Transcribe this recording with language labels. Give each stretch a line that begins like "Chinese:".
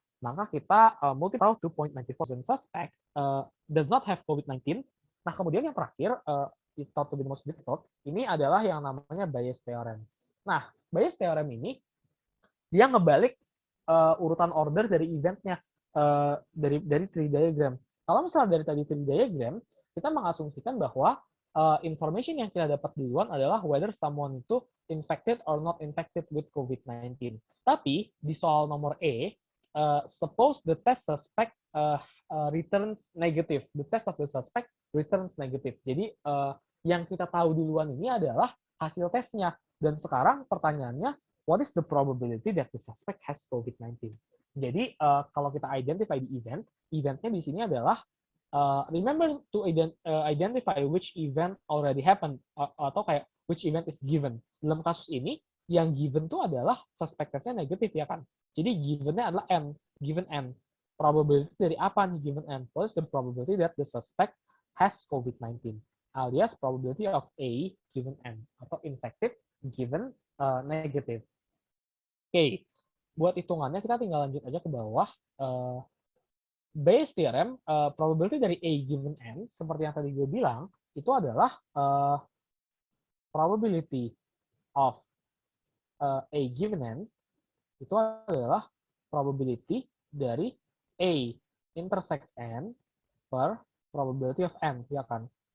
Indonesian: Maka kita
English: multiply 2.94% suspect does not have COVID-19.
Indonesian: Nah, kemudian yang terakhir,
English: it thought to be the most difficult,
Indonesian: ini adalah yang namanya Bayes theorem. Nah, Bayes theorem ini dia ngebalik urutan order dari eventnya dari tree diagram. Kalau misalnya dari tadi tree diagram, kita mengasumsikan bahwa information yang kita dapat duluan adalah
English: whether someone
Indonesian: itu
English: infected or not infected with COVID-19.
Indonesian: Tapi di soal nomor E,
English: suppose the test suspect returns negative. The test of the suspect returns negative.
Indonesian: Jadi yang kita tahu duluan ini adalah hasil tesnya. Dan sekarang pertanyaannya,
English: what is the probability that the suspect has COVID-19?
Indonesian: Jadi kalau kita
English: identify the event,
Indonesian: eventnya di sini adalah
English: remember to identify which event already happened,
Indonesian: atau kayak
English: which event is given.
Indonesian: Dalam kasus ini, yang given itu adalah suspect testnya negatif ya kan. Jadi givennya adalah N, given N. Probability dari apa nih given N?
English: What is the probability that the suspect has COVID-19? Alias probability of A given N. Atau infected given negative.
Indonesian: Oke, buat hitungannya kita tinggal lanjut aja ke bawah. Bayes theorem, probability dari A given N, seperti yang tadi gue bilang, itu adalah probability of A given N, itu adalah probability dari A intersect N per probability of N, ya kan?